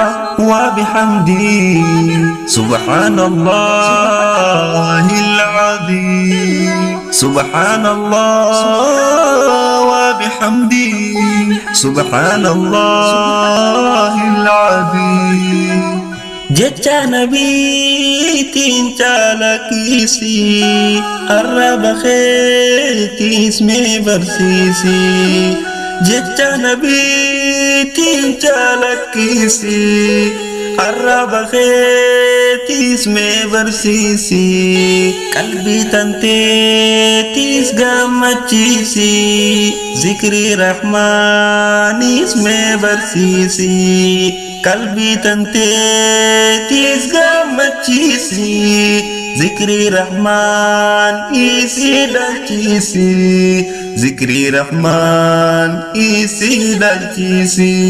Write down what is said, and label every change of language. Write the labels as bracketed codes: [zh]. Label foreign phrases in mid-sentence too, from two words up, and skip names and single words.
[ar] وبحمده سبحان الله العظيم سبحان الله وبحمده سبحان الله العظيم [om] jecha nabiitiin caalakisi arraba keetis mee barsiisi jecha nabiitiin caalakisi arraba keetis mee barsiisi qalbii tanteetis gammachiisi zikrii rahmaanis mee barsiisi qalbii tanteetis gammachiisi zikrii rahmaan isii dalchiisi zikrii rahmaan isii dalchiisi